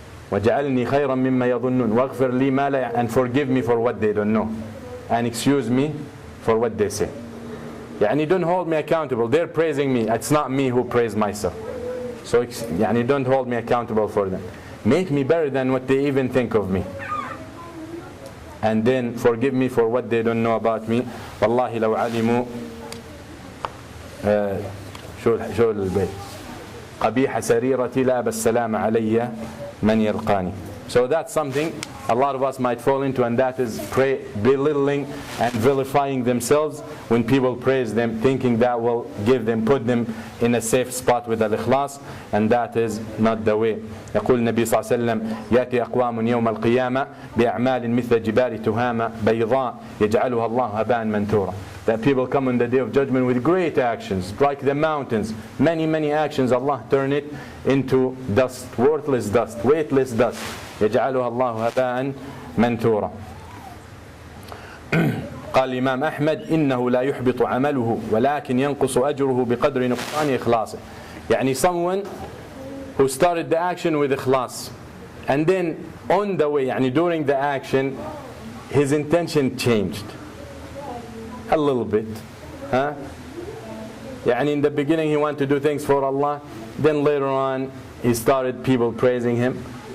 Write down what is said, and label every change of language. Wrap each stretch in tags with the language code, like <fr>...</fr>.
<ar>وَجَعَلْنِي خَيْرًا مِمَّا يَظُنُّونَ وَاغْفِرْ لِي مَا لَا</ar> <en>and forgive me for what they don't know, and excuse me for what they say. Don't hold me accountable. They're praising me. It's not me who praise myself. So don't hold me accountable for them. Make me better than what they even think of me. And then forgive me for what they don't know about me.</en> <ar>وَاللَّهِ لَوْ عَلِمُوا شو البيت قبيح سريرتي لا بالسلام علي من يلقاني.</ar> <en>So that's something a lot of us might fall into, and that is belittling and vilifying themselves when people praise them, thinking that will put them in a safe spot with Al-Ikhlaas, and that is not the way.</en> <ar>يقول النبي صلى الله عليه وسلم يأتي أقوام يوم القيامة بأعمال مثل جبال تهامة بيضاء يجعلها الله هباء منثورا.</ar> <en>That people come on the day of judgment with great actions, like the mountains, many actions. Allah turn it into dust, worthless dust, weightless dust.</en> <ar>يجعلها الله هباء منثورا. قال الإمام أحمد إنه لا يحبط عمله ولكن ينقص أجره بقدر نقصان إخلاصه.</ar> <en>Someone who started the action with ikhlas, and then on the way, during the action, his intention changed a little bit. In the beginning he wanted to do things for Allah, then later on he started people praising him.</en>